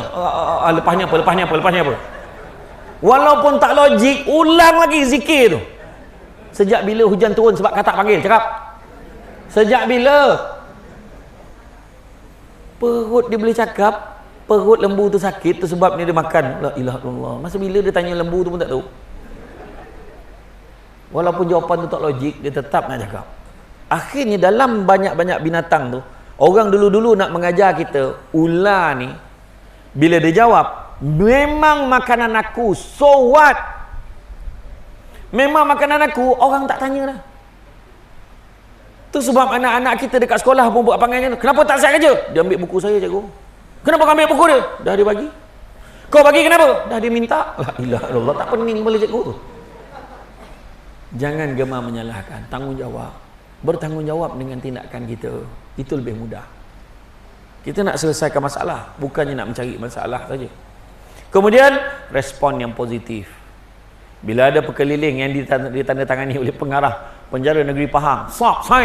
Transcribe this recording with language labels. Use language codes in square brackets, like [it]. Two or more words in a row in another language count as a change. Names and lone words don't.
[ms] Lepasnya apa? Walaupun tak logik, ulang lagi zikir tu. Sejak bila hujan turun sebab katak panggil? Cakap. Sejak bila? Perut dia boleh cakap, perut lembu tu sakit tu sebab ni dia makan. [ar] La ilaha illallah. [ms] Masa bila dia tanya lembu tu pun tak tahu. Walaupun jawapan tu tak logik, dia tetap nak cakap. Akhirnya dalam banyak-banyak binatang tu, orang dulu-dulu nak mengajar kita, ular ni bila dia jawab, memang makanan aku, [en] so what? [ms] Memang makanan aku, orang tak tanya dah. Tu sebab anak-anak kita dekat sekolah pun buat panggilnya, kenapa tak siap kerja? Dia ambil buku saya, cikgu. Kenapa kau ambil buku dia? Dah dia bagi. Kau bagi kenapa? Dah dia minta. [ar] La ilaha illallah, [ms] tak pening boleh cikgu tu. Jangan gemar menyalahkan, tanggungjawab. Bertanggungjawab dengan tindakan kita, itu lebih mudah. Kita nak selesaikan masalah, bukannya nak mencari masalah saja. Kemudian respon yang positif. Bila ada perkeliling yang ditandatangani oleh pengarah penjara negeri Pahang, sign.